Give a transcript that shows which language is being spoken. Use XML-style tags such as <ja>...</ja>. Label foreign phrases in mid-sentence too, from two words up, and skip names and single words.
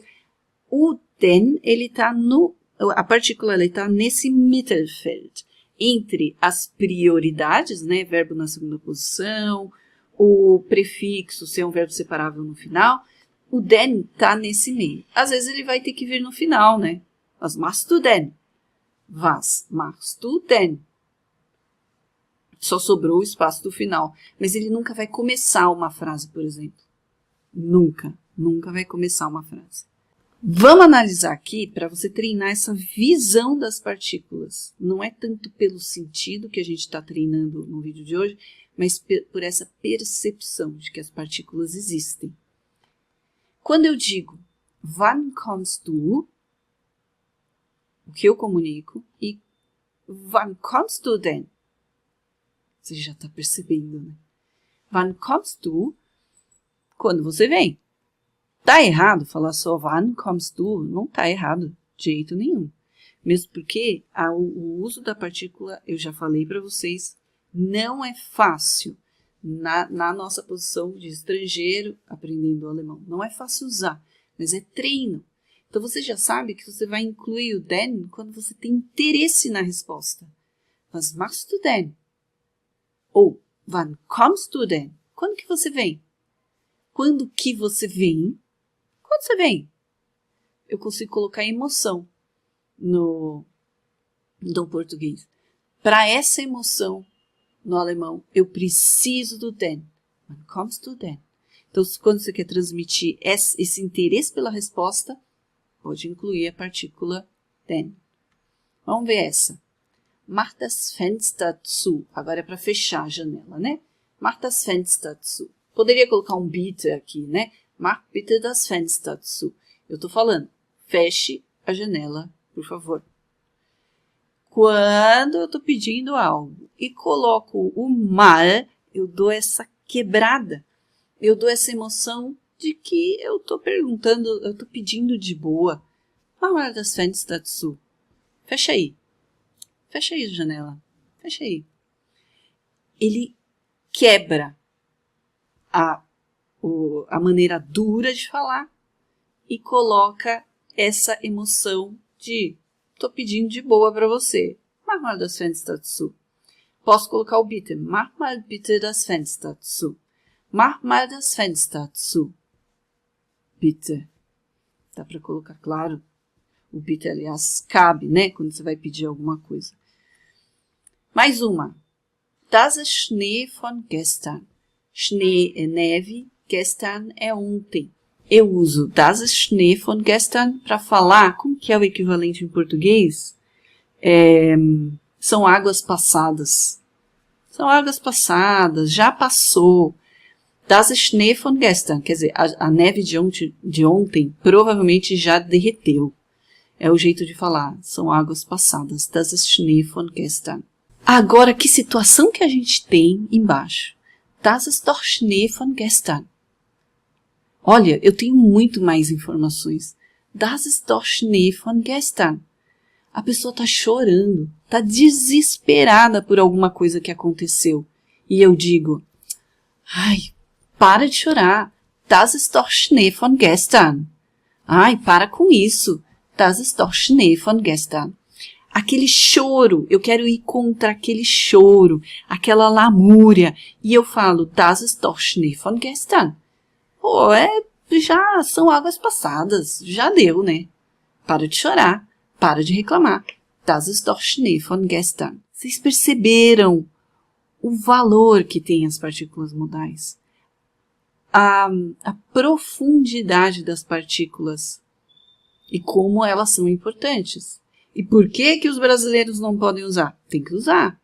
<pt>O den, a partícula está nesse Mittelfeld, entre as prioridades, né, verbo na segunda posição, o prefixo, se é um verbo separável no final, o den está nesse meio. Às vezes ele vai ter que vir no final, né?</pt> <de>Was machst du denn? Was machst du denn?</de> <pt>Só sobrou o espaço do final. Mas ele nunca vai começar uma frase, por exemplo. Nunca vai começar uma frase. Vamos analisar aqui para você treinar essa visão das partículas. Não é tanto pelo sentido que a gente está treinando no vídeo de hoje, mas por essa percepção de que as partículas existem. Quando eu digo,</pt> <de>wann kommst du?</de> <pt>O que eu comunico? E</pt> <de>wann kommst du denn?</de> <pt>Você já está percebendo, né?</pt> <de>Wann kommst du?</de> <pt>Quando você vem. Tá errado falar só</pt> <de>wann kommst du?</de> <pt>Não tá errado de jeito nenhum. Mesmo porque o uso da partícula, eu já falei para vocês, não é fácil na nossa posição de estrangeiro aprendendo alemão. Não é fácil usar, mas é treino. Então você já sabe que você vai incluir o denn quando você tem interesse na resposta.</pt> <de>Was machst du denn? Ou wann kommst du denn?</de> <pt>Quando que você vem? Quando que você vem? Quando você vem? Eu consigo colocar emoção no português. Para essa emoção no alemão, eu preciso do denn.</pt> <de>Wann kommst du denn?</de> <pt>Então, quando você quer transmitir esse interesse pela resposta, pode incluir a partícula denn. Vamos ver essa.</pt> <de>Mach das Fenster zu.</de> <pt>Agora é para fechar a janela, né?</pt> <de>Mach das Fenster zu.</de> <pt>Poderia colocar um bitte aqui, né?</pt> <de>Mach bitte das Fenster zu.</de> <pt>Eu estou falando, feche a janela, por favor. Quando eu estou pedindo algo e coloco o mal, eu dou essa quebrada. Eu dou essa emoção de que eu estou perguntando, eu estou pedindo de boa.</pt> <de>Mach das Fenster zu.</de> <pt>Fecha aí. Fecha aí a janela. Fecha aí. Ele quebra a maneira dura de falar e coloca essa emoção de tô pedindo de boa para você.</pt> <de>Mach mal das Fenster zu.</de> <pt>Posso colocar o bitte.</pt> <de>Mach mal bitte das Fenster zu. Mach mal das Fenster zu. Bitte.</de> <pt>Dá para colocar, claro. O bitte, aliás, cabe, né? Quando você vai pedir alguma coisa. Mais uma.</pt> <de>Das ist Schnee von gestern.</de> <pt>Schnee é neve, gestern é ontem. Eu uso</pt> <de>das ist Schnee von gestern</de> <pt>para falar, como que é o equivalente em português? São águas passadas. São águas passadas, já passou.</pt> <de>Das ist Schnee von gestern,</de> <pt>quer dizer, a neve de ontem provavelmente já derreteu. É o jeito de falar, são águas passadas.</pt> <de>Das ist Schnee von gestern.</de> <pt>Agora, que situação que a gente tem embaixo?</pt> <de>Das ist doch Schnee von gestern.</de> <pt>Olha, eu tenho muito mais informações.</pt> <de>Das ist doch Schnee von gestern.</de> <pt>A pessoa está chorando, está desesperada por alguma coisa que aconteceu. E eu digo, ai, para de chorar.</pt> <de>Das ist doch Schnee von gestern.</de> <pt>Ai, para com isso.</pt> <de>Das ist doch Schnee von gestern.</de> <pt>Aquele choro, eu quero ir contra aquele choro, aquela lamúria. E eu falo,</pt> <de>das ist doch Schnee von gestern.</de> <pt>Pô, já são águas passadas, já deu, né? Para de chorar, para de reclamar.</pt> <de>Das ist doch Schnee von gestern.</de> <pt>Vocês perceberam o valor que tem as partículas modais? A profundidade das partículas e como elas são importantes. E por que os brasileiros não podem usar? Tem que usar.</pt>